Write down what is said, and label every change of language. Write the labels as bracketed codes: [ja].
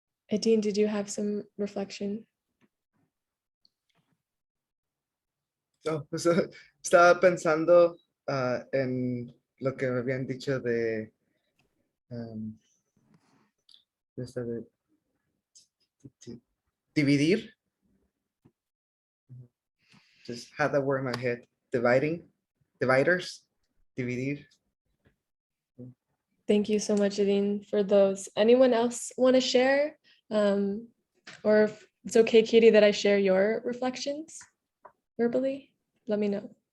[en] Adine, did you have some reflection? [es] Oh, pues, estaba pensando en lo que me habían dicho de, esta de dividir. [en] Just had that word in my head. Dividers, dividir. Thank you so much, Adine, for those. Anyone else want to share? Or if it's okay, Katie, that I share your reflections verbally, let me know.